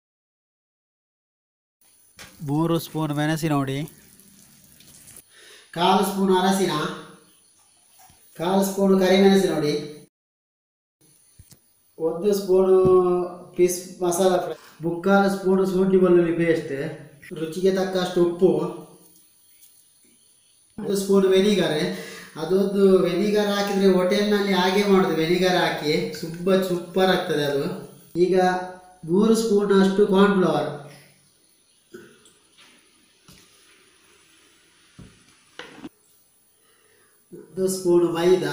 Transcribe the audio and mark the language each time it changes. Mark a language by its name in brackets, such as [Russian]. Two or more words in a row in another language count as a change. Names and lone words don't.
[Kannada] 3 ಸ್ಪೂನ್ ಮೆಣಸಿನ ಹುಡಿ, 1/4 ಸ್ಪೂನ್ ಅರಸಿನ, 1/4 ಸ್ಪೂನ್ ಕರಿಮೆಣಸಿನ ಹುಡಿ, 1 ಸ್ಪೂನು ಪೀಸ್ ಮಸಾಲ ಫ್ರೈ, 3/4 ಸ್ಪೂನು ಶುಂಠಿ ಬೆಳ್ಳುಳ್ಳಿ ಪೇಸ್ಟ್, ರುಚಿಗೆ ತಕ್ಕಷ್ಟು ಉಪ್ಪು, 1 ಸ್ಪೂನ್ ವೆನಿಗರ್. ಅದೊಂದು ವೆನಿಗರ್ ಹಾಕಿದರೆ ಹೋಟೆಲ್ನಲ್ಲಿ ಹಾಗೆ ಮಾಡೋದು, ವೆನಿಗರ್ ಹಾಕಿ ಸೂಪರ್ ಆಗ್ತದೆ ಅದು. ಈಗ 3 ಸ್ಪೂನ್ ಅಷ್ಟು ಕಾರ್ನ್ಫ್ಲವರ್, 1 ಸ್ಪೂನ್ ಮೈದಾ.